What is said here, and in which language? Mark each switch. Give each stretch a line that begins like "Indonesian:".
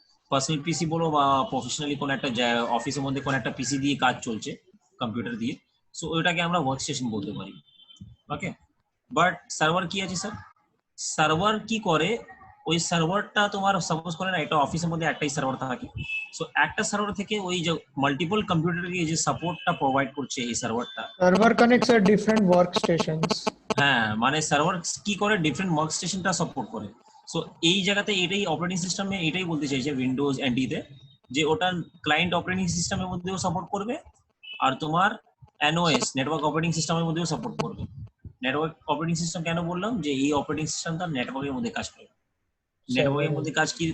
Bangla: Personal পিসি বলো বা professionally কোন একটা অফিসের মধ্যে কোন একটা পিসি দিয়ে কাজ চলছে কম্পিউটার দিয়ে, সো ওইটাকে আমরা ওয়ার্কস্টেশন বলতে পারি, ওকে? বাট সার্ভার কি আছে স্যার? সার্ভার কি করে, ওই সার্ভারটা তোমার সাপোজ করে না একটা অফিসের মধ্যে একটাই সার্ভার থাকে, সো একটা সার্ভার থেকে ওই যে মাল্টিপল কম্পিউটারকে যে সাপোর্টটা প্রোভাইড করছে এই সার্ভারটা,
English: Server connects at different workstations.
Bangla: হ্যাঁ, মানে সার্ভার কি করে ডিফারেন্ট ওয়ার্কস্টেশনটা সাপোর্ট করে। সো এই জায়গাতে এটাই অপারেটিং সিস্টেমে এটাই বলতে চাইছে উইন্ডোজ এনটিতে, যে ওটা ক্লায়েন্ট অপারেটিং সিস্টেমের মধ্যেও সাপোর্ট করবে আর তোমার এনওএস নেটওয়ার্ক অপারেটিং সিস্টেমের মধ্যেও সাপোর্ট করবে। নেটওয়ার্ক অপারেটিং সিস্টেম কেন বললাম? যে এই অপারেটিং সিস্টেমটা নেটওয়ার্কের মধ্যে কাজ করে। নেটওয়ার্কের মধ্যে কাজ কি?